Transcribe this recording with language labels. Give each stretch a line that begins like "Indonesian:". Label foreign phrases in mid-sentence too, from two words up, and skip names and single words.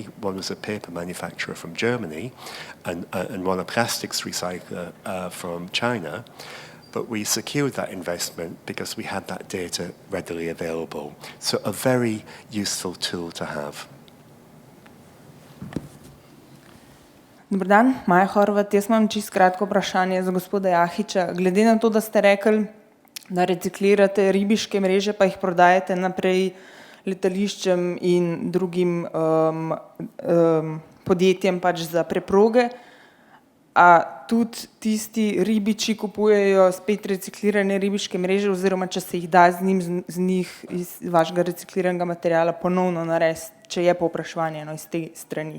English: One was a paper manufacturer from Germany and one a plastics recycler from China. But we secured that investment because we had that data readily available. So a very useful tool to have.
Slovenian: Dober dan, Maja Horvat. Jaz imam čisto kratko vprašanje za gospoda Jahiča. Glede na to, da ste rekli, da reciklirate ribiške mreže, pa jih prodajate naprej letališčem in drugim podjetjem pač za preproge, a tudi tisti ribiči kupujejo spet reciklirane ribiške mreže, oziroma če se jih da z njih iz vašega recikliranega materiala ponovno narediti, če je povpraševanje iz te strani?